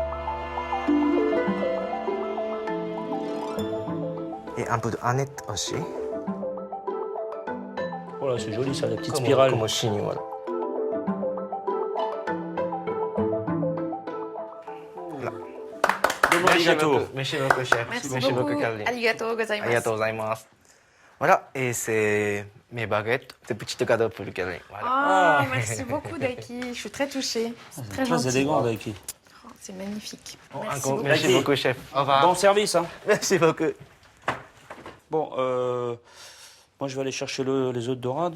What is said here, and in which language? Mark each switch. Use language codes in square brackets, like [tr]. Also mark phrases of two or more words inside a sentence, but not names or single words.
[fr] Et un peu d'aneth aussi. Voilà, c'est joli, ça, la petite spirale. Comme chignon, voilà. Merci beaucoup, chef. Merci beaucoup. Caroline. [ja] ありがとう ございます. ありがとう ございます. [fr] Voilà, et c'est mes baguettes, des petites cadeaux pour Caroline. Voilà. Oh, merci beaucoup, Daiki. Je suis très touchée. C'est très Très gentil. élégant, Daiki. Oh, c'est magnifique. Encore, Merci beaucoup. merci beaucoup, chef. Au revoir. Bon service, hein. Merci beaucoup. Bon, moi, je vais aller chercher les œufs de dorade.